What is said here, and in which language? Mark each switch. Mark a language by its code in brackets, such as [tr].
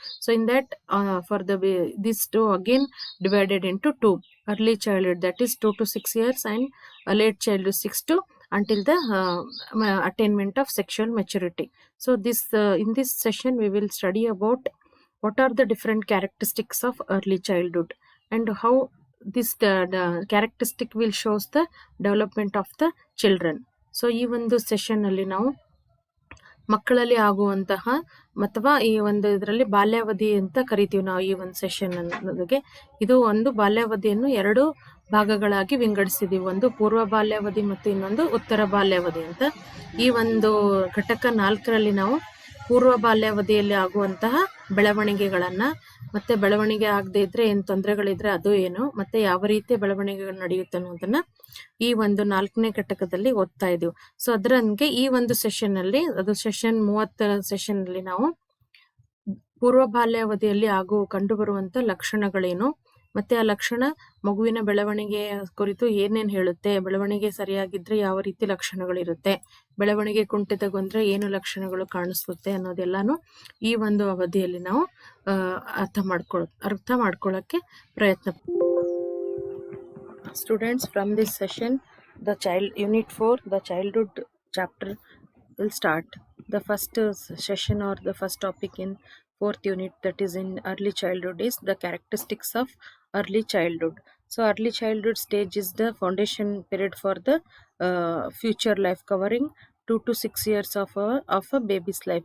[en] So in that, for the these two again divided into two: early childhood, that is 2 to 6 years, and a late childhood 6 to until the attainment of sexual maturity. So this in this session we will study about what are the different characteristics of early childhood and how this the characteristic will shows the development of the children. [kn] So ಈ ಒಂದು session ಅಲ್ಲಿ ನಾವು ಮಕ್ಕಳಲ್ಲಿ ಆಗುವಂತಹ ಅಥವಾ ಈ ಒಂದು ಇದರಲ್ಲಿ ಬಾಲ್ಯಾವಧಿ ಅಂತ ಕರಿತೀವಿ ನಾವು. ಈ ಒಂದು ಸೆಷನ್ ಅನ್ನೋದಕ್ಕೆ ಇದು ಒಂದು ಬಾಲ್ಯಾವಧಿಯನ್ನು ಎರಡು ಭಾಗಗಳಾಗಿ ವಿಂಗಡಿಸಿದೀವಿ. ಒಂದು ಪೂರ್ವ ಬಾಲ್ಯಾವಧಿ ಮತ್ತು ಇನ್ನೊಂದು ಉತ್ತರ ಬಾಲ್ಯಾವಧಿ ಅಂತ. ಈ ಒಂದು ಘಟಕ 4ರಲ್ಲಿ ನಾವು ಪೂರ್ವ ಬಾಲ್ಯಾವಧಿಯಲ್ಲಿ ಆಗುವಂತಹ ಬೆಳವಣಿಗೆಗಳನ್ನ, ಮತ್ತೆ ಬೆಳವಣಿಗೆ ಆಗದೆ ಇದ್ರೆ ಏನ್ ತೊಂದರೆಗಳಿದ್ರೆ ಅದು ಏನು, ಮತ್ತೆ ಯಾವ ರೀತಿ ಬೆಳವಣಿಗೆಗಳು ನಡೆಯುತ್ತೆ ಅನ್ನೋದನ್ನ ಈ ಒಂದು 4ನೇ ಘಟಕದಲ್ಲಿ ಓದ್ತಾ ಇದೀವಿ. ಸೊ ಅದರಂಗೆ ಈ ಒಂದು ಸೆಷನ್ ಅಲ್ಲಿ, ಅದು ಸೆಷನ್ 30 ಸೆಷನ್ ಅಲ್ಲಿ ನಾವು ಪೂರ್ವ ಬಾಲ್ಯಾವಧಿಯಲ್ಲಿ ಕಂಡು ಬರುವಂತ ಲಕ್ಷಣಗಳೇನು, ಮತ್ತೆ ಆ ಲಕ್ಷಣ ಮಗುವಿನ ಬೆಳವಣಿಗೆ ಕುರಿತು ಏನೇನ್ ಹೇಳುತ್ತೆ, ಬೆಳವಣಿಗೆ ಸರಿಯಾಗಿದ್ರೆ ಯಾವ ರೀತಿ ಲಕ್ಷಣಗಳಿರುತ್ತೆ, ಬೆಳವಣಿಗೆ ಕುಂಠಿತಗೊಂಡ್ರೆ ಏನು ಲಕ್ಷಣಗಳು ಕಾಣಿಸುತ್ತೆ ಅನ್ನೋದೆಲ್ಲಾನು ಈ ಒಂದು ಅವಧಿಯಲ್ಲಿ ನಾವು ಅರ್ಥ ಮಾಡ್ಕೊಳ್ಳಕ್ಕೆ ಪ್ರಯತ್ನ. [en] Students, from this session, the unit 4, the childhood chapter will start. The first session or the first topic in 4th unit, that is in early childhood, is the characteristics of early childhood. So early childhood stage is the foundation period for the future life, covering 2 to 6 years of a baby's life.